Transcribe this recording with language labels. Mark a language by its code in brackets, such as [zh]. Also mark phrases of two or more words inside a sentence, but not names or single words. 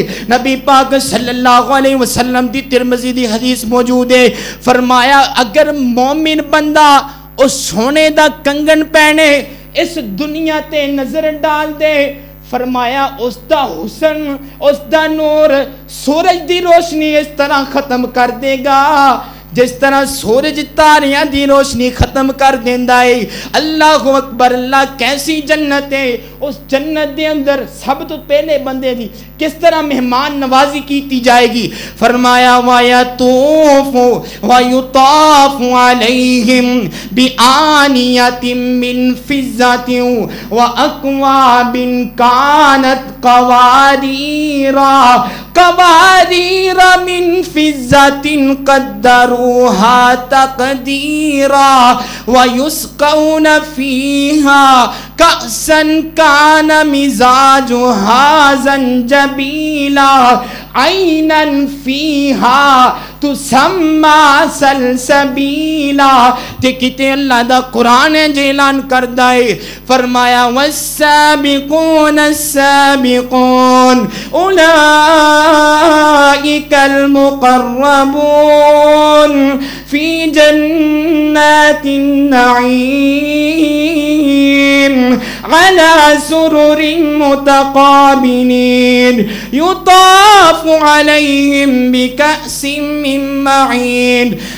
[pa] نبی پاک [ar] صلی اللہ علیہ وسلم [pa] دی ترمذی دی حدیث موجود ہے، فرمایا اگر مومن بندہ اس سونے دا کنگن پہنے اس دنیا تے نظر ڈال دے، فرمایا اس دا حسن اس دا نور سورج دی روشنی اس طرح ختم کر دے گا جس طرح سورج تاریاں دی روشنی ختم کر دیندا ہے۔ [ar] اللہ اکبر [pa] اللہ۔ کیسی جنت ہے؟ اس جنت دے اندر سب تو پہلے بندے دی کس طرح مہمان نوازی کیتی جائے گی؟ [ar] فرمایا وَيُطَافُ عَلَيْهِمْ بِآنِيَةٍ مِّن فِضَّةٍ وَأَكْوَابٍ كَانَتْ قَوَارِيرَ مِن فِضَّةٍ قَدَّرُوهَا تَقْدِيرًا وَيُسْقَوْنَ فِيهَا كَأْسًا كَانَ مِزَاجُهَا زَنجَبِيلًا عینن فیہا تسمى سلسبیلا. [pa] تے کتے اللہ دا قرآن اعلان کردہ ہے، فرمایا [ar] والسابقون السابقون اولئک المقربون فی جنات النعیم على سرر متقابلین یطاف علیہم بکأس من معین